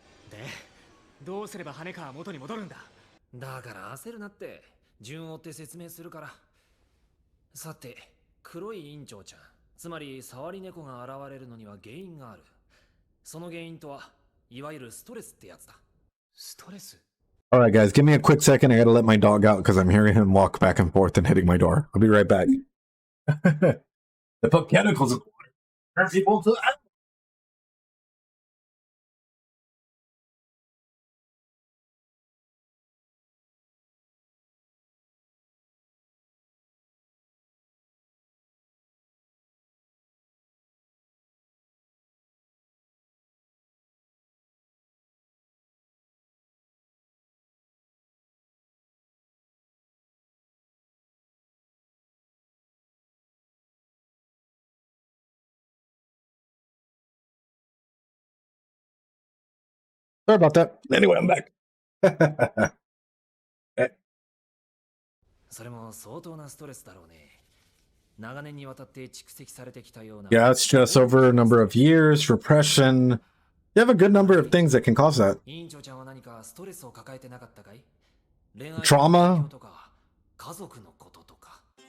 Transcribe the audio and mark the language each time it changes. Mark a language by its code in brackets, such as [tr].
[ja] で、どうすれば羽川は元に戻るんだ。だから焦るなって。順を追って説明するから。さて、黒い委員長ちゃん、つまり触り猫が現れるのには原因がある。その原因とは、いわゆるストレスってやつだ。ストレス? [en] Alright guys, give me a quick second. I gotta let my dog out because I'm hearing him walk back and forth and hitting my door. I'll be right back. They put chemicals in water. Turn people into Sorry about that. Anyway, I'm back. [ja] それも相当なストレスだろうね。長年にわたって蓄積されてきたような。 [en] Yeah, it's just over a number of years, repression. You have a good number of things that can cause that. [ja] 委員長ちゃんは何かストレスを抱えてなかったかい？ [en] Trauma? [ja] とか家族のこととか。